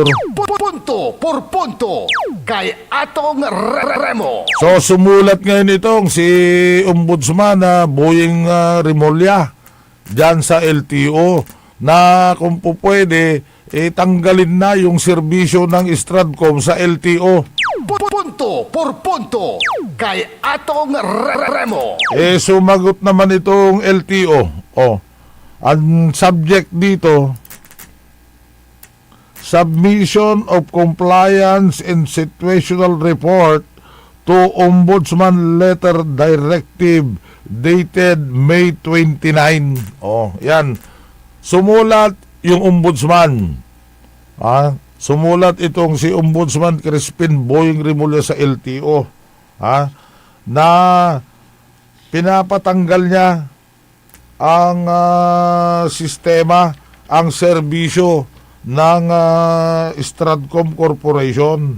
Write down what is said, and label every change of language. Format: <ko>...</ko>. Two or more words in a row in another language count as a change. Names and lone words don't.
<tl>Punto por punto kay Atong Remo. So sumulat ngayon itong si Ombudsman na Boying Rimulya dyan sa LTO na kung po pwede tanggalin na yung serbisyo ng Stratcom sa LTO. Punto por punto kay Atong Remo. Sumagot naman itong LTO. Ang subject dito,</tl> <en>submission of compliance and situational report to Ombudsman Letter Directive dated May 29. Yan.</en> <tl>Sumulat yung Ombudsman. Sumulat itong si Ombudsman Crispin Boying Rimulya sa LTO. Na pinapatanggal niya ang sistema, ang serbisyo ng Stratcom Corporation.</tl>